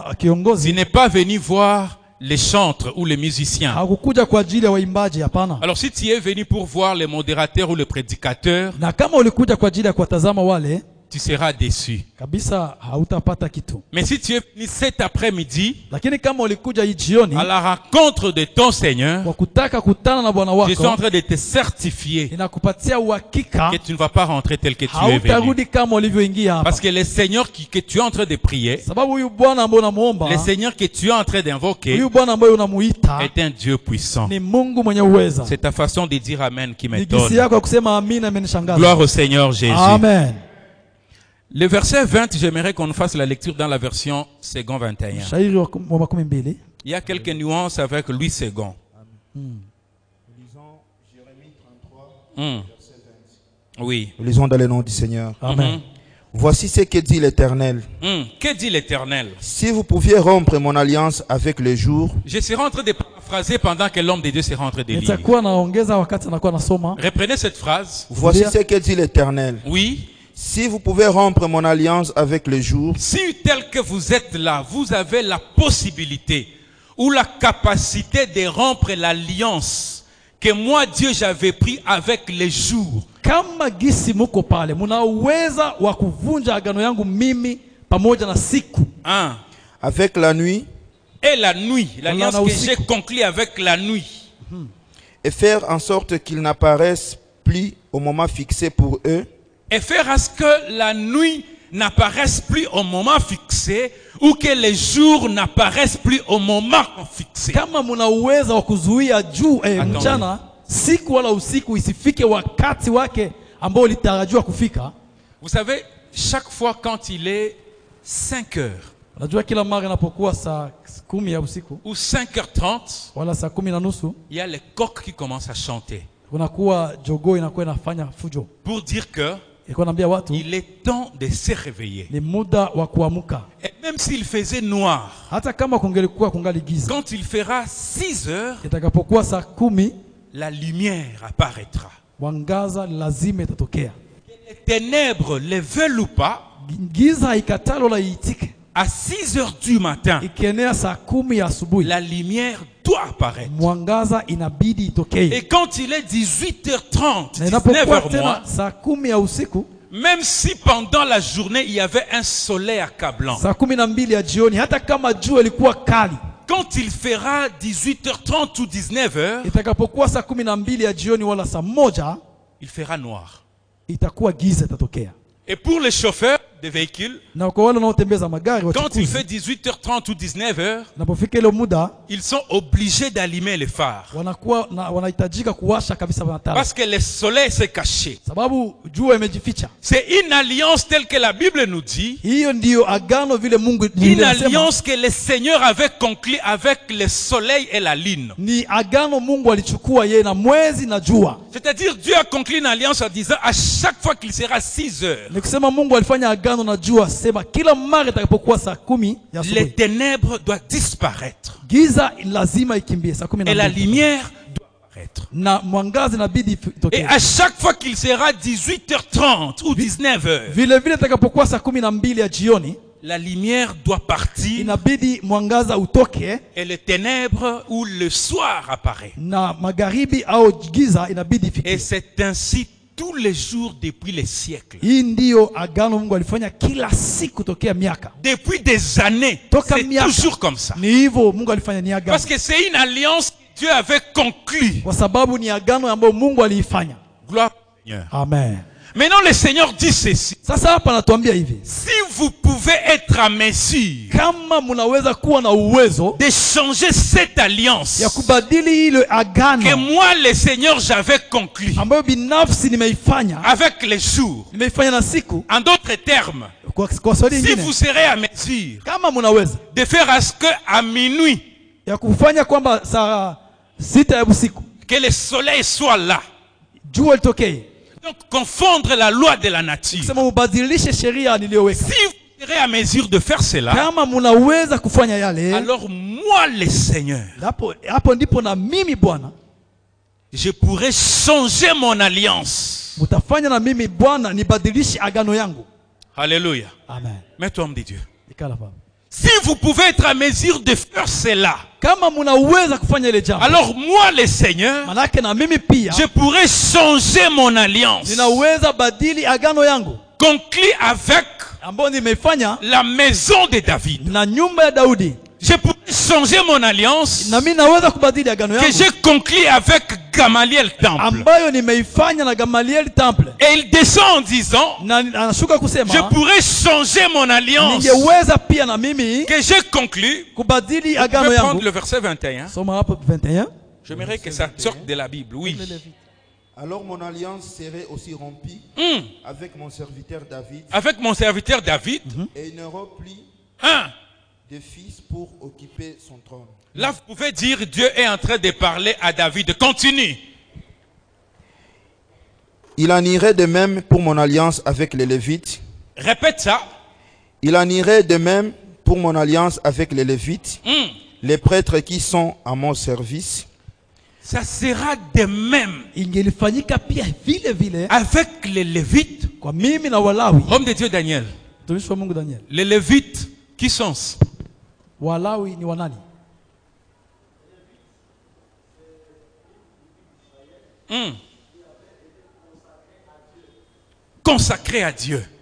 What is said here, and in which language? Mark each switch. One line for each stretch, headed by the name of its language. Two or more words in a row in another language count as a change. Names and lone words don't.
French: Tu
Swahili: kiongozi,
French: n'es pas venu voir les chantres ou les musiciens.
Swahili: hakukuja kwa ajili ya waimbaji, hapana.
French: Alors si tu es venu pour voir les modérateurs ou les prédicateurs,
Swahili: Na kama ulikuja kwa ajili ya kuwatazama wale,
French: tu seras déçu.
Swahili: kabisa hautapata kitu.
French: Mais si tu es venu cet après-midi
Swahili: Lakini kama ulikuja hii jioni
French: à la rencontre de ton Seigneur,
Swahili: kwa kutaka kutana na Bwana
French: je suis en
Swahili: wako,
French: train de te certifier
Swahili: inakupatia uhakika
French: que tu ne vas pas rentrer tel que tu es venu.
Swahili: hautarudi kama ulivyoingia hapa.
French: Parce que le Seigneur que tu es en train de prier,
Swahili: Sababu huyu Bwana ambaye unamuomba,
French: le Seigneur que tu es en train d'invoquer
Swahili: huyu Bwana ambaye unamuita
French: est un Dieu puissant.
Swahili: ni Mungu mwenye uweza.
French: C'est ta façon de dire Amen qui
Swahili: Ni gisi
French: m'étonne.
Swahili: yako ya kusema amina imenishangaza.
French: Gloire au Seigneur Jésus. Amen. Le verset 20, j'aimerais qu'on fasse la lecture dans la version second 21.
Swahili: Shairi wa makumi mbili.
French: Il y a quelques nuances avec Louis II. Lisons Jérémie 33, verset 20. Oui. Nous lisons dans le nom du Seigneur. Amen. Voici ce que dit l'Éternel. Que dit l'Éternel? Si vous pouviez rompre mon alliance avec le jour, Je serai en train de paraphraser pendant que l'homme de Dieu sera en train de lire.
Swahili: Nitakuwa naongeza wakati nakuwa nasoma.
French: Reprenez cette phrase. voici Bien. ce que dit l'Éternel. Oui. Si vous pouvez rompre mon alliance avec le jour, Si tel que vous êtes là, vous avez la possibilité ou la capacité de rompre l'alliance que moi, Dieu, j'avais pris avec les jours.
Swahili: Kama gisi muko pale, muna uweza wa kuvunja agano yangu mimi pamoja na siku.
French: Hein? avec la nuit, Et la nuit, l'alliance On en a que aussi- j'ai conclue avec la nuit. et faire en sorte qu'ils n'apparaissent plus au moment fixé pour eux, Et faire à ce que la nuit n'apparaisse plus au moment fixé ou que les jours n'apparaissent plus au moment fixé.
Swahili: Kama muna uweza wa kuzuia juu
French: Attends.
Swahili: mchana, siku wala usiku isifike wakati wake ambao ulitarajiwa kufika.
French: Vous savez, chaque fois quand il est 5 heures
Swahili: Unajua kila mara inapokuwa saa 10 ya usiku
French: ou 5h30,
Swahili: wala saa 10:30
French: il y a les coqs qui commencent à chanter
Swahili: kunakuwa jogoo inakuwa inafanya fujo.
French: pour dire que
Swahili: Ilikuwa naambia watu
French: il est temps de se réveiller.
Swahili: ni muda wa kuamka.
French: Et même s'il faisait noir,
Swahili: Hata kama kungelikuwa kungali giza,
French: quand il fera 6 heures,
Swahili: itakapokuwa saa 10
French: la lumière apparaîtra.
Swahili: mwangaza lazima itatokea.
French: Les ténèbres, les veulent ou pas,
Swahili: Giza ikatalo wala iitike,
French: à 6 heures du matin,
Swahili: ikienea saa 10 ya asubuhi,
French: la lumière doit apparaître.
Swahili: mwangaza inabidi itokee.
French: Et quand il est 18h30,
Swahili: Na inapokuwa
French: 19h
Swahili: tena
French: moins,
Swahili: saa 10 ya usiku,
French: même si pendant la journée il y avait un soleil accablant,
Swahili: saa 12 ya jioni, hata kama jua ilikuwa kali,
French: quand il fera 18h30 ou 19h,
Swahili: itakapokuwa saa 12 ya jioni wala saa 1,
French: il fera noir.
Swahili: itakuwa giza itatokea.
French: Et pour les chauffeurs de véhicules,
Swahili: Na kwa wale wanaotembeza magari
French: quand il
Swahili: wachukuzi,
French: fait 18h30 ou 19h,
Swahili: napofika ile muda
French: ils sont obligés d'allumer les phares.
Swahili: wanahitajika kuwasha kabisa taa,
French: Parce que le soleil s'est caché.
Swahili: sababu jua imejificha.
French: C'est une alliance telle que la Bible nous dit,
Swahili: Hiyo ndiyo agano vile Mungu
French: une
Swahili: Biblia inasema,
French: alliance que le Seigneur avait conclue avec le soleil et la lune.
Swahili: ni agano Mungu alichukua yeye na mwezi na jua.
French: C'est-à-dire Dieu a conclu une alliance en disant à chaque fois qu'il sera 6 heures,
Swahili: Ni kusema Mungu alifanya agano na jua, sema kila mara itakapokuwa saa 10 ya
French: les
Swahili: asubuhi,
French: ténèbres doivent disparaître
Swahili: giza lazima ikimbie saa
French: et la
Swahili: 12
French: lumière doit apparaître.
Swahili: na mwangaza inabidi
French: Et
Swahili: itokee.
French: à chaque fois qu'il sera 18h30 ou 19h,
Swahili: Vile vile itakapokuwa saa 12 ya jioni,
French: la lumière doit partir
Swahili: inabidi mwangaza utoke
French: et les ténèbres ou le soir apparaît.
Swahili: na magharibi au giza inabidi
French: Et
Swahili: ifike.
French: c'est ainsi tous les jours depuis les siècles.
Swahili: Hii ndio agano Mungu alifanya kila siku tokea miaka.
French: Depuis des années,
Swahili: Toka
French: c'est
Swahili: miaka.
French: toujours comme ça.
Swahili: Ni hivyo Mungu alifanya, ni agano.
French: Parce que c'est une alliance que Dieu avait conclue.
Swahili: Kwa sababu ni agano ambayo Mungu aliifanya.
French: Gloire au Seigneur. Amen. Maintenant, le Seigneur dit ceci.
Swahili: Sasa hapa anatuambia hivi.
French: Si vous pouvez être à mesure
Swahili: Kama mnaweza kuwa na uwezo
French: de changer cette alliance
Swahili: ya kubadili ile
French: que
Swahili: agano
French: moi, le Seigneur, j'avais conclue
Swahili: ambayo binafsi nimeifanya,
French: avec les jours.
Swahili: nimeifanya na siku.
French: En d'autres termes,
Swahili: Kwa swali
French: si
Swahili: nyingine,
French: vous serez à mesure
Swahili: kama mnaweza
French: de faire à ce que à minuit,
Swahili: ya kufanya kwamba saa 6 ya usiku
French: que le soleil soit là,
Swahili: jua litokee,
French: donc confondre la loi de la nature.
Swahili: sema mubadilishe sheria niliyoweka.
French: Si vous serez à mesure de faire cela,
Swahili: Kama mnaweza kufanya yale,
French: alors moi, le Seigneur,
Swahili: hapo ndipo na mimi Bwana
French: je pourrais changer mon alliance.
Swahili: mtafanya na mimi Bwana nibadilishe agano yangu.
French: Alléluia. Amen. Mais homme de Dieu,
Swahili: Ikala baba.
French: si vous pouvez être à mesure de faire cela,
Swahili: Kama mnaweza kufanya ile jambo,
French: alors moi, le Seigneur,
Swahili: manake na mimi pia
French: je pourrais changer mon alliance
Swahili: ninaweza badili agano yangu
French: conclue avec
Swahili: ambayo nimeifanya
French: la maison de David.
Swahili: na nyumba ya Daudi.
French: Je pourrais changer mon alliance
Swahili: Na mimi naweza kubadili agano
French: que
Swahili: yangu
French: j'ai conclue avec Gamaliel Temple.
Swahili: ambayo nimeifanya na Gamaliel Temple.
French: Et il descend en disant,
Swahili: Na anashuka kusema
French: je pourrais changer mon alliance
Swahili: ningeweza pia na mimi
French: que j'ai conclue.
Swahili: kubadili
French: Je
Swahili: agano
French: vais prendre
Swahili: yangu.
French: le verset 21.
Swahili: Soma hapo 21.
French: J'aimerais que ça sorte de la Bible, oui. Alors mon alliance serait aussi rompue avec mon serviteur David, Avec mon serviteur David, et il n'aura plus de fils pour occuper son trône. là vous pouvez dire Dieu est en train de parler à David. Continue. Il en irait de même pour mon alliance avec les Lévites. Répète ça. Il en irait de même pour mon alliance avec les Lévites, les prêtres qui sont à mon service. Ça sera de même
Swahili: Ingelifanyika pia vile vile
French: avec les Lévites.
Swahili: kwa mimi na Walawi.
French: Homme de Dieu Daniel.
Swahili: Mtumishi wa Mungu Daniel.
French: Les Lévites, qui sont?
Swahili: Walawi ni wanani?
French: Consacrés à Dieu.